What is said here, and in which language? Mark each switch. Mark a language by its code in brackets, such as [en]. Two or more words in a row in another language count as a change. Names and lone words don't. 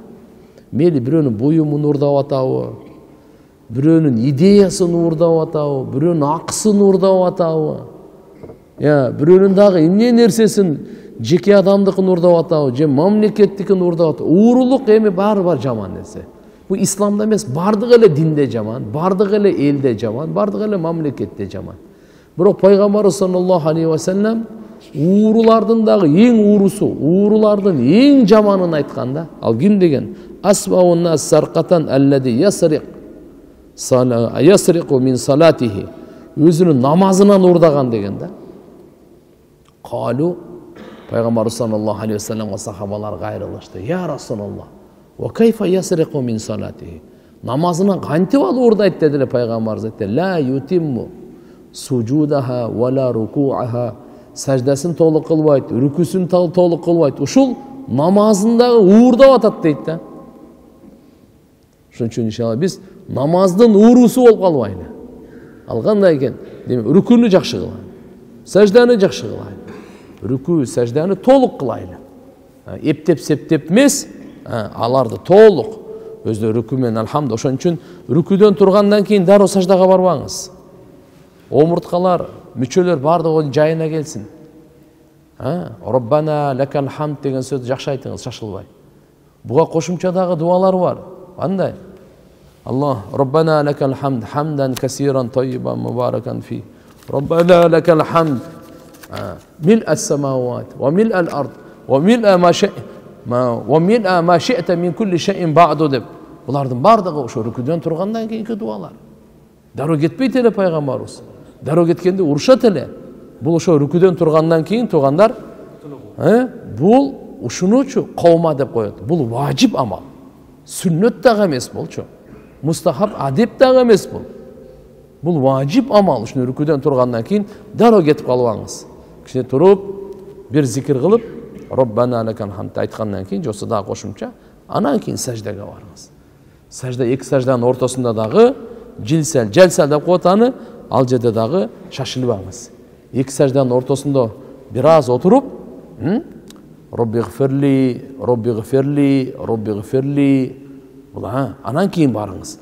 [ky] Мели бирөөнүн буюмун уурдап атабы, бирөөнүн идеясын уурдап атабы, бирөөнүн акысын уурдап атабы, бирөөнүн дагы эмне нерсесин, жеке адамдыкын уурдап атабы, же мамлекеттикин уурдап атабы. Уурулук эми баары бар жаман нерсе. Бу исламда эмес, бардык эле динде жаман, бардык эле элде жаман, бардык эле мамлекетте жаман. Бирок пайгамбарыбыз [ar] صلى الله عليه وسلم [ky] уурулардын дагы эң уурусу, уурулардын эң жаманын айткан да. Ал ким деген? [ar] أسوأ الناس سرقة الذي يسرق من صلاته. [ky] Өзүнүн намазынан уурдаган деген да. Калу, пайгамбарыбыз [ar] صلى الله عليه وسلم [ky] сахабалар кайрылышты. [ar] يا رسول الله، وكيف يسرق من صلاته. [ky] Намазынан кантип ал уурдайт дедиле пайгамбарыбыз айтты. [ar] لا يتم سجودها ولا ركوعها. [ky] Саждасын толук кылбайт, рүкүсүн толук кылбайт. Ушул намазындагы уурдап атат дейт да. Ошон үчүн иншалла биз намаздын уурусу болуп калбайлы. Ал кандай экен? Демек, рүкүнү жакшы кылайлы, сажданы жакшы кылайлы, рүкү, сажданы толук кылайлы. Эптеп септеп эмес, аларды толук өздөрү рүкү менен алхамду. Ошон үчүн рүкүдөн тургандан кийин дароо саждага барбаңыз. Омурткалар, мүчөлөр бардыгы жайына келсин. [ar] ربنا لك الحمد [ky] деген сөздү жакшы айтыңыз, шашылбай. Буга кошумча дагы дуалар бар. Кандай? [ar] الله، ربنا لك الحمد، حمدا كثيرا طيبا مباركا فيه. ربنا لك الحمد، ملء السماوات، وملء الأرض، وملء ما شئت من كل شيء بعد деп. [ky] Булардын бардыгы ошо рүкүдөн тургандан кийинки дуалар. Дароо кетпейт эле пайгамбарыбыз. Дароо кеткенде урушат эле. Бул ошо рүкүдөн тургандан кийин туугандар, бул ушунучу кавма деп коет. Бул важип амал. Сүннөт дагы эмес болчу. Мустахаб адеп дагы эмес бул. Бул важип амал. Ушуну рүкүдөн тургандан кийин дароо кетип калбаңыз. Кичине туруп, бир зикир кылып, [ar] ربنا لك الحمد [ky] айткандан кийин жосо дагы кошумча, анан кийин саждага барыңыз. Сажда эки сажданын ортосунда дагы жилсел деп коет аны, ал жерде дагы шашылбаңыз. Эки сажданын ортосунда бир аз отуруп, [ar] رب اغفر لي، رب اغفر لي، رب اغفر لي, [ky] анан кийин барыңыз.